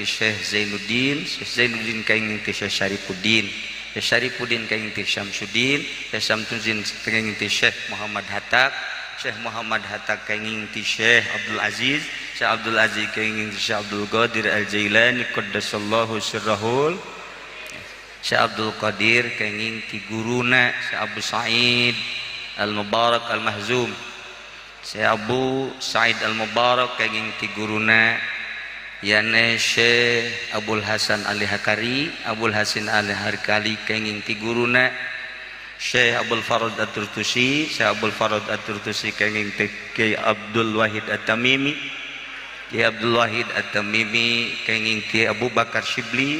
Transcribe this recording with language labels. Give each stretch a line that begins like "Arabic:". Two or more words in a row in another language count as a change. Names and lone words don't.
Sundanese: Syekh Zainuddin, Syekh Zainuddin kenging ti Syekh Syarifuddin, Syekh Syarifuddin kenging ti Syamsuddin, Syekh Syamsuddin kenging ti Syekh Muhammad Hatta, Syekh Muhammad Hatta kenging ti Syekh Abdul Aziz, Syekh Abdul Aziz kenging ti Syekh Abdul Qadir Al-Jailani
Arabic: قدس الله سره,
Sundanese: Syekh Abdul Qadir kenging ti guruna Syekh Abu Sa'id Al-Mubarak Al-Mahzum. Syekh Abu Sa'id Al-Mubarak kenging ti guruna yane Syekh Abdul Hasan Al-Hakari. Abdul Hasan Al-Hakari kenging ti guruna Syekh Abdul Farad At-Turtusi. Syekh Abdul Farad At-Turtusi kenging ti Kiai Abdul Wahid At-Tamimi. Kiai Abdul Wahid At-Tamimi kenging ti Abu Bakar Shibli.